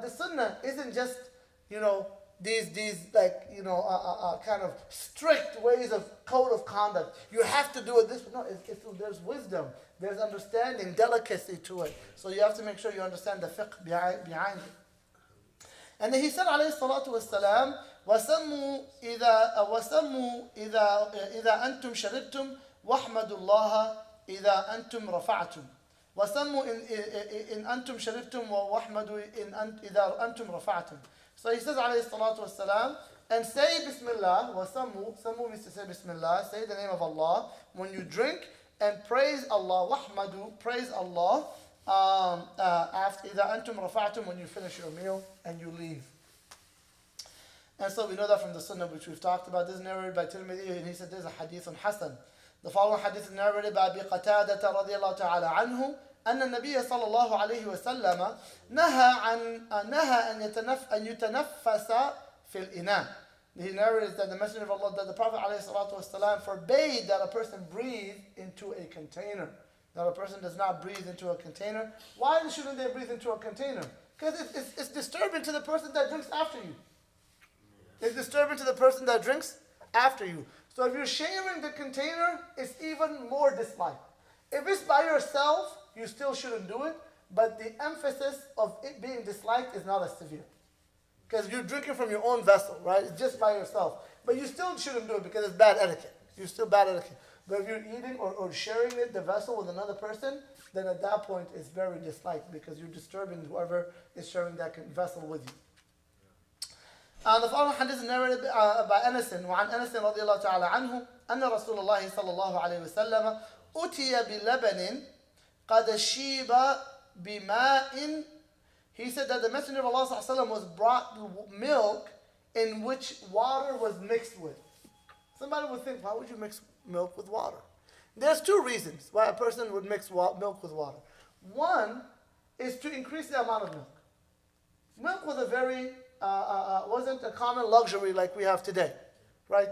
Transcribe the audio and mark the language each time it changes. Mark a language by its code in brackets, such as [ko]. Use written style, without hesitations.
[en] The sunnah isn't just these kind of strict ways of code of conduct. You have to do it this way. No, there's wisdom, there's understanding, delicacy to it. So you have to make sure you understand the fiqh behind it. And then he said, alayhi salatu wassalam, [ar] وَسَمُّوا إِذَا أَنْتُمْ شَرِبْتُمْ وَاحْمَدُوا اللَّهَ إِذَا أَنْتُمْ رَفَعْتُمْ. وَسَمُّوا إِنْ أَنْتُمْ شَرِبْتُمْ وَاحْمَدُوا إِذَا أَنْتُمْ رَفَعْتُمْ. [en] So he says, alayhi salatu wassalam, and say Bismillah, Samu means to say Bismillah, say the name of Allah when you drink, and praise Allah, wahmadu, praise Allah, after [ar] إِذَا أَنْتُمْ رَفَعْتُمْ, [en] when you finish your meal and you leave. And so we know that from the sunnah which we've talked about. This is narrated by Tirmidhi, and he said there's a hadith on Hasan. The following hadith is narrated by Abi Qatadah radiyallahu ta'ala anhu, [ar] أن النبي صلى الله عليه وسلم نهى أن يتنفس في الإناء. [en] He narrates that the Messenger of Allah, that the Prophet ﷺ forbade that a person breathe into a container. That a person does not breathe into a container. Why shouldn't they breathe into a container? Because it's disturbing to the person that drinks after you. It's disturbing to the person that drinks after you. So if you're sharing the container, it's even more disliked. If it's by yourself, you still shouldn't do it, but the emphasis of it being disliked is not as severe. Because you're drinking from your own vessel, right? It's just by yourself. But you still shouldn't do it because it's bad etiquette. You're still bad etiquette. But if you're eating or sharing the vessel with another person, then at that point it's very disliked because you're disturbing whoever is sharing that vessel with you. The following hadith is narrated by Anas, [ar] وعن أنس رضي الله تعالى عنه أن رسول الله صلى الله عليه وسلم أتي بلبن قد شيب بماء. [en] He said that the Messenger of Allah صلى الله عليه وسلم was brought milk in which water was mixed with. Somebody would think, why would you mix milk with water? There's two reasons why a person would mix milk with water. One is to increase the amount of milk. Milk was wasn't a common luxury like we have today, right?